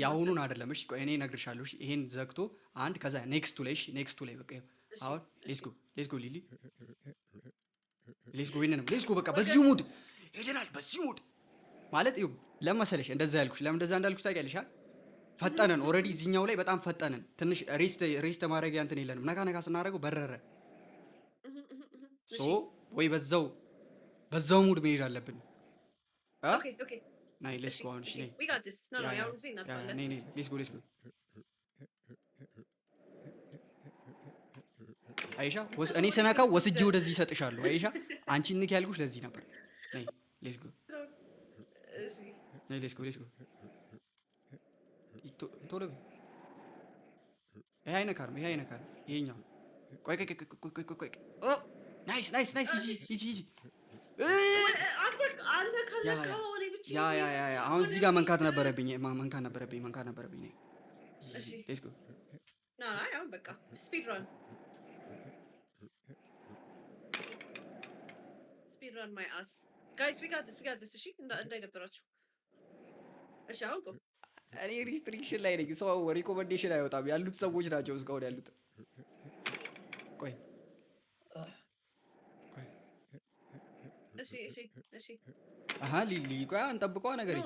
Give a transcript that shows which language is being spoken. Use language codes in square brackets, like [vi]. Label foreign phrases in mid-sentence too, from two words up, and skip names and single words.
[am] ያሁኑን አይደለም እሺ ቆይ እኔ እነግርሻለሁ እሺ ይሄን ዘግቶ አንድ ከዛ ኔክስቱ ላይ በቃ አሁን [en] let's go Lili let's go [am] በቃ በዚሁ ሙድ ሄደናል በዚሁ ሙድ ማለት ይኸው ለመሰለሽ እንደዛ ያልኩሽ ለምን እንደዛ እንዳልኩሽ ታውቂያለሽ ፈጠነን ኦልሬዲ እዚህኛው ላይ በጣም ፈጠነን ትንሽ ሬስት ማድረጊያ እንትን የለንም ነካ ስናደርገው በረረ ሶ ወይ በዛው ሙድ መሄድ አለብን ኦኬ ናይ [en] let's go [am] አሁን እሺ [en] we got this no [am] ያው እዚህ እናልፋለን ነይ [en] let's go [am] አይሻ እኔ ስነካው ወስጄ ወደዚህ እሰጥሻለሁ አይሻ አንቺ ንክ ያልኩሽ ለዚህ ነበር ነይ [en] let's go [am] እሺ ነይ [en] let's go [am] ቶሎ ይሄ አይነካርም ይሄኛው ቆይ ኦ ናይስ ሂጂ አንተ ካለካው እኔ ብቻ ያ አሁን እዚህ ጋር መንካት ነበረብኝ ነይ እሺ [en] let's go [am] አሁን በቃ [en] speed run my ass guys we got this [am] እሺ እንዳይደብራችሁ እሺ አሁን ቆይ እኔ ሪስትሪክሽን ላይ ነኝ ሰው ሪኮመንዴሽን አይወጣም ያሉት ሰዎች ናቸው እስካሁን ያሉት ቆይ እሺ አሃ ሊሊ ቆይ አንጠብቀዋ ነገር ይሄ